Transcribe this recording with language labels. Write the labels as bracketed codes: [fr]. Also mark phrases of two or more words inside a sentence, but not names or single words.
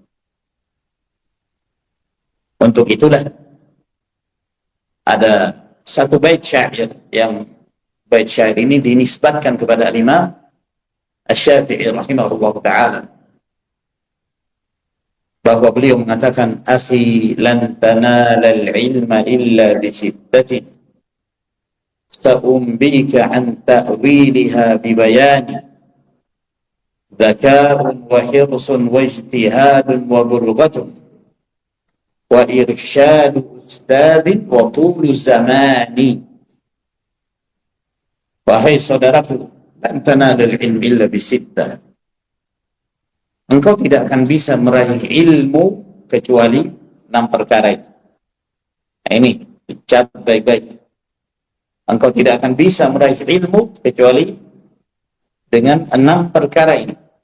[id] Untuk itulah ada satu bait syair, yang bait syair ini dinisbatkan kepada Imam Asy-Syafi'i rahimahullah ta'ala, bahwa beliau mengatakan, [ar] أخي لن تنال العلم إلا بستة سأنبيك عن تأويلها ببيان ذكاء وحرص واجتهاد وبلغة وإرشاد أستاذ وطول زمان. [id] Wahai saudaraku, [ar] لن تنال العلم إلا بستة, [id] engkau tidak akan bisa meraih ilmu kecuali 6 perkara ini. Nah, ini dicatat baik-baik. Engkau tidak akan bisa meraih ilmu kecuali dengan 6 perkara ini.